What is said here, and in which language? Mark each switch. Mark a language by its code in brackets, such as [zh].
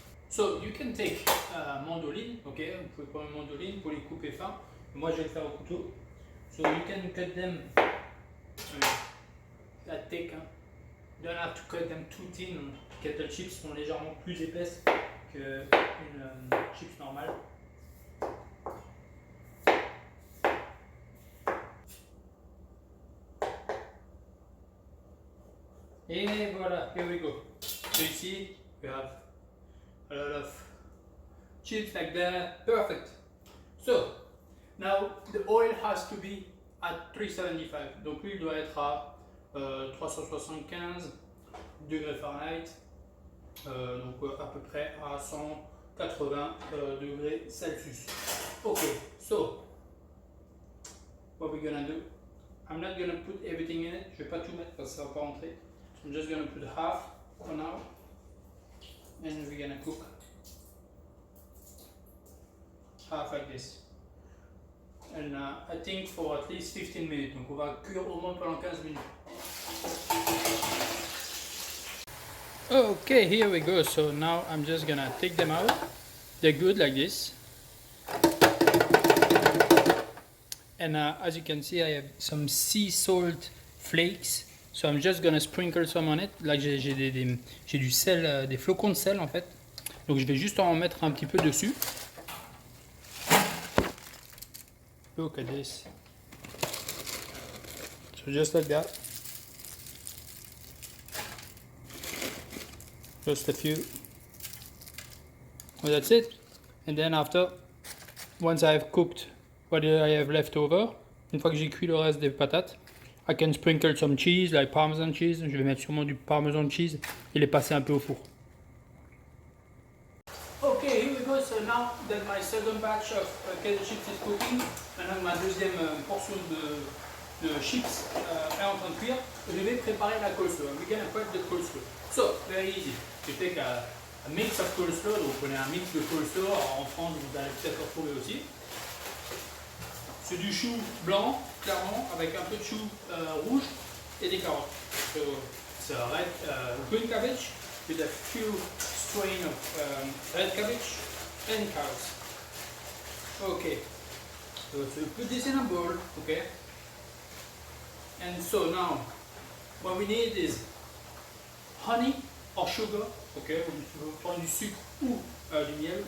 [en] So you can take mandoline, ok, [fr] vous pouvez prendre une mandoline pour les couper fin. Moi je vais le faire au couteau. [en] So you can cut them that thick, hein. You don't have to cut them too thin. [fr] Kettle chips sont légèrement plus épaisses qu'une chips normale. [en] Et voilà, here we go. So you see, we have a lot of chips like that, perfect. So, now the oil has to be at 375. [fr] Donc l'huile doit être à 375 degrés Fahrenheit, donc à peu près à 180 degrés Celsius. [en] Okay, so what we're gonna do, I'm not gonna put everything in it, [fr] je vais pas tout mettre parce que ça va pas rentrer. [en] I'm just gonna put half for now, and we're gonna cook half like this. And I think for at least 15 minutes. [fr] Donc on va cuire au moins pendant 15 minutes. [en] Okay, here we go. So now I'm just gonna take them out. They're good like this. And as you can see, I have some sea salt flakes. So I'm just gonna sprinkle some on it. [fr] Là, j'ai du sel, des flocons de sel en fait. Donc je vais juste en mettre un petit peu dessus. [en] Look at this. So just like that. Just a few. Well, that's it. And then after, once I've cooked what I have left over, [fr] une fois que j'ai cuit le reste des patates, [en] I can sprinkle some cheese, like Parmesan cheese. [fr] Je vais mettre sûrement du Parmesan cheese et les passer un peu au four. [en] Okay, here we go. So now that my second batch of kettle chips is cooking, [fr] maintenant ma deuxième portion de chips est en train de cuire, je vais préparer la coleslaw. [en] We're gonna prep the coleslaw. So, very easy. You take a mix of coleslaw, [fr] donc vous prenez un mix de coleslaw, en France vous allez peut-être retrouver aussi. C'est du chou blanc, clairement, avec un peu de chou rouge et des carottes. [en] So, it's a red, green cabbage with a few strain of red cabbage and carrots. Okay, so put this in a bowl, okay? And so now, what we need is honey or sugar, okay? [fr] Vous pouvez prendre du sucre ou du miel.